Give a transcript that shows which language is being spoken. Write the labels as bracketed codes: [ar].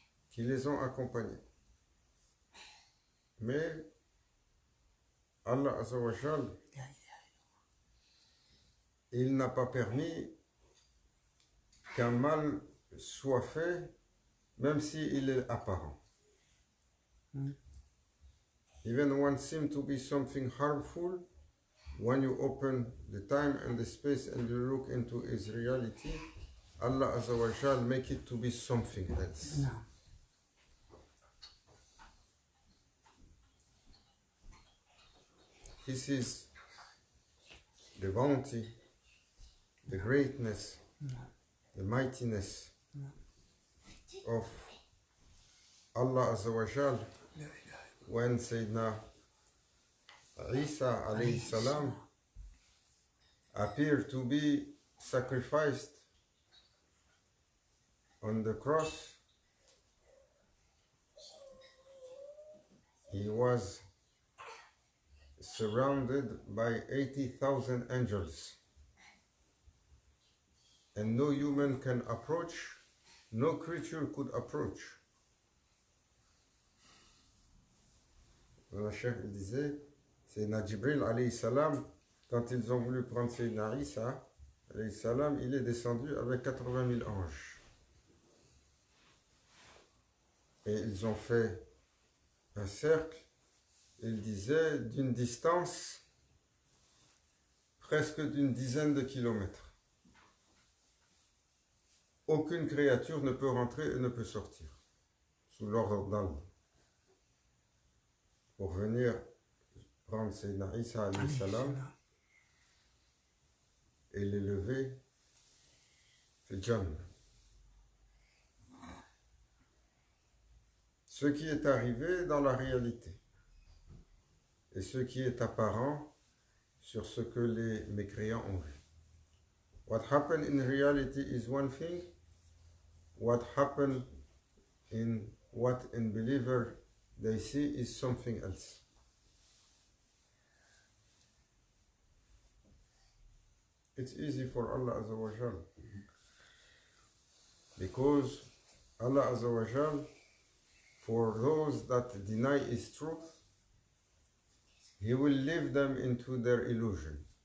[fr] Qui les ont accompagnés. Mais Allah Azza wa Jal, il n'a pas permis qu'un mal soit fait, même s'il est apparent. [en] Even one seems to be something harmful, when you open the time and the space and you look into its reality, Allah Azza wa Jal make it to be something else. No. he sees the bounty, the greatness, the mightiness of Allah Azza wa Jal when Sayyidina Isa alayhi salam appeared to be sacrificed on the cross. He was surrounded by 80,000 angels, and no human can approach, no creature could approach. [fr] Le Cheikh disait, Sayyidina Jibril alayhi salam, quand ils ont voulu prendre Sayyidina Isa alayhi salam, il est descendu avec 80 000 anges. Et ils ont fait un cercle, il disait, d'une distance presque d'une dizaine de kilomètres. Aucune créature ne peut rentrer et ne peut sortir sous l'ordre d'Allah pour venir prendre Sayyidina Isa alayhi salam et l'élever fil Jannah. Ce qui est arrivé dans la réalité et ce qui est apparent sur ce que les mécréants ont vu. [en] What happened in reality is one thing. What happened in what unbeliever they see is something else. It's easy for Allah Azza wa Jal because Allah Azza wa Jal, for those that deny His truth, He will leave them into their illusion.